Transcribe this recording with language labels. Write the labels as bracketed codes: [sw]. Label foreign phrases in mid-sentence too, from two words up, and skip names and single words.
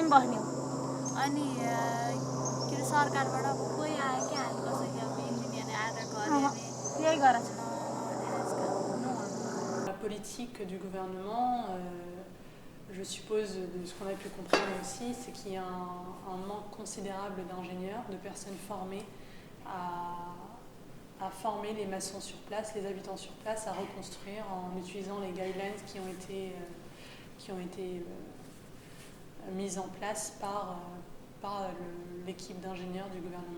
[ne] बस्ने हो अनि के सरकारबाट कोही आयो कि हामी कसैले अब इन्जिनियरले आएर गरे [fr] La politique du gouvernement, je suppose, de ce qu'on a pu comprendre aussi, c'est qu'il y a un manque considérable d'ingénieurs, de personnes formées à former les maçons sur place, les habitants sur place, à reconstruire en utilisant les guidelines qui ont été mises en place par l'équipe d'ingénieurs du gouvernement.